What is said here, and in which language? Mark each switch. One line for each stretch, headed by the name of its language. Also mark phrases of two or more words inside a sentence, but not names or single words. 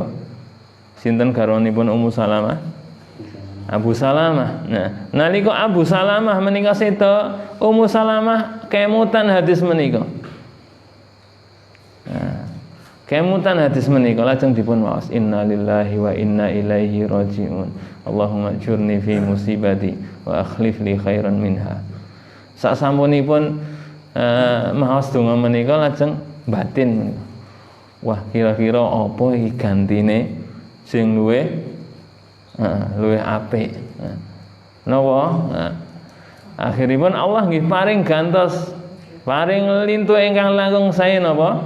Javanese: Sinten garwanipun Ummu Salamah? Abu Salamah. Nah, nalika Abu Salamah menika seda, Ummu Salamah kemutan hadis menika. Kemutan hadis menika lajeng dipun waos
Arabic: إنا لله وإنا إليه راجعون. اللهم أجرني في مصيبتي وأخلف لي خيرا منها.
Javanese: Sak sampunipun maos donga menika lajeng batin. Wah, kira-kira apa iki gantine sing luwih apik. Napa? Akhiripun Allah nggih paring gantos, paring lintu ingkang langkung sae napa?